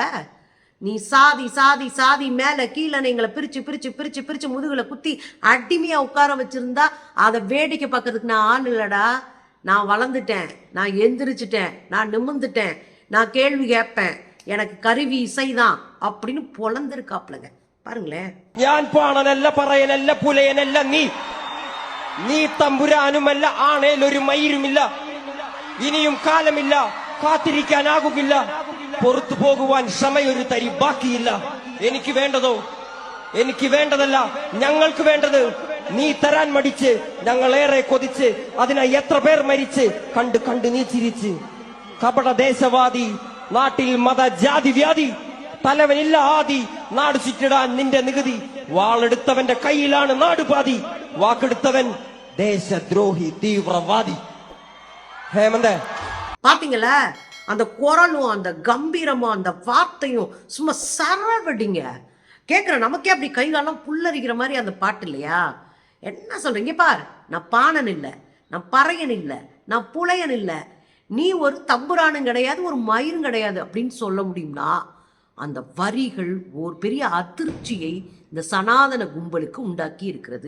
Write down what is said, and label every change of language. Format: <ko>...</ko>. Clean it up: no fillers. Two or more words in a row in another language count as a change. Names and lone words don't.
<ta>நீ சாதி சாதி சாதி மேல கீழே எங்களை பிரிச்சு பிரிச்சு பிரிச்சு பிரிச்சு முதுகுல குத்தி அடிமையா உட்கார வச்சிருந்தா அதை வேடிக்கை பார்க்கறதுக்கு நான் ஆள் இல்லடா. நான் வளர்ந்துட்டேன், நான் எந்திரிச்சிட்டேன், நான் நிமிர்ந்துட்டேன், நான் கேள்வி கேட்பேன், எனக்கு கருவி இசைதான் அப்படின்னு பொழந்திருக்காப்லங்க. பாருங்களேன்.</ta> <ml>ഞാൻ പാണനല്ല പറയനല്ല പുലയനല്ല നീ തമ്പുരാനുമല്ല ആണേലൊരു മയിരുമില്ല ഇനിയും കാലമില്ല കാത്തിരിക്കാനാകുകില്ല പുറത്തു പോകുവാൻ സമയൊരു തരി ബാക്കിയില്ല എനിക്ക് വേണ്ടതല്ല ഞങ്ങൾക്ക് വേണ്ടത് നീ തരാൻ മടിച്ച് ഞങ്ങളേറെ കൊതിച്ച് അതിനായി എത്ര പേർ മരിച്ച് കണ്ട് കണ്ട് നീ ചിരിച്ച് കപട ദേശവാദി നാട്ടിൽ മത ജാതി വ്യാധി തലവനില്ല ആദി നാട് ചുറ്റിടാൻ നിന്റെ നികുതി വാളെടുത്തവന്റെ കയ്യിലാണ് നാടുപാതി വാക്കെടുത്തവൻ ദേശദ്രോഹി തീവ്രവാദി. ഹേമന്ത്</ml> <ta>பாத்தீங்களா? அந்த குரலும் அந்த கம்பீரமும் அந்த வார்த்தையும் சும்மா சரவடிங்க. கேட்குற நமக்கே அப்படி கைகாலம் புல்லரிக்கிற மாதிரி அந்த பாட்டு இல்லையா? என்ன சொல்றீங்க? பார், நான் பாணன் இல்லை, நான் பறையன் இல்லை, நான் புலையன் இல்லை, நீ ஒரு தம்புரானும் கிடையாது, ஒரு மயிரும் கிடையாது அப்படின்னு சொல்ல முடியும்னா அந்த வரிகள் ஒரு பெரிய அதிர்ச்சியை இந்த சனாதன கும்பலுக்கு உண்டாக்கி இருக்கிறது.</ta>